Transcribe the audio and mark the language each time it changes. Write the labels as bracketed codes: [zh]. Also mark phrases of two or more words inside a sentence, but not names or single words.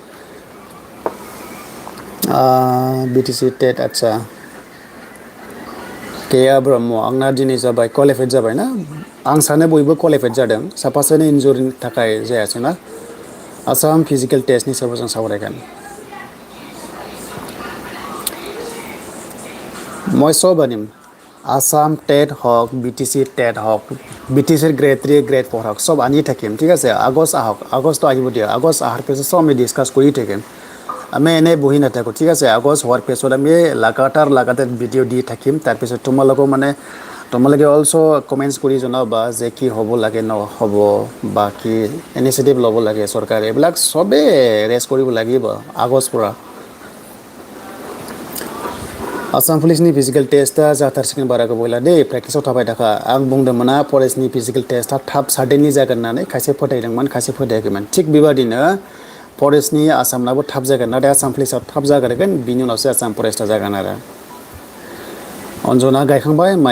[brx] BTC टेट आदसा केया ब्रह्म आंना दिनै जाबाय क्वालिफाइड जाबाय ना आं सानो बयबो क्वालिफाइड जादों साफासानै इन्जुरिनि थाखाय जायासै ना। आसाम [en] physical testni [brx] सायाव जों सावरायगोन। [as] মই চব আনিম আসাম টেট হওক BTC টেট হওক BTC Gr-3 Gr-4 হওক চব আনি থাকিম ঠিক আছে। আগষ্ট আহক আগষ্ট আহিব দিয়া আগষ্ট অহাৰ পিছত চব আমি ডিছকাছ কৰি থাকিম। আমি এনেই বহি নাথাকোঁ ঠিক আছে। আগষ্ট হোৱাৰ পিছত আমি লাগাতাৰ ভিডিঅ' দি থাকিম তাৰপিছত তোমালোকেও মানে তোমালোকে অলছ' কমেণ্টছ কৰি জনাবা যে কি হ'ব লাগে নহ'ব বা কি ইনিচিয়েটিভ ল'ব লাগে চৰকাৰে এইবিলাক চবেই ৰেষ্ট কৰিব লাগিব আগষ্টৰ পৰা। [brx] आसाम पुलिसनि [en] physical testa [brx] जाथारसिगोन बारा गोबाव गैला दै प्रेक्टिसाव थाबाय थाखा आं बुंदोंमोन ना फरेस्टनि [en] physical testa [brx] थाब सार्टेनलि जागोन होननानै खायसे फोथायदोंमोन खायसे फोथायाखैमोन थिग बेबादिनो फरेस्टनि आसामनाबो थाब जागोन नाथाय आसाम पुलिसाव थाब जागोन बिनि उनावसो आसाम फरेस्टआ जागोन आरो अन्जना गायखांबाय माइ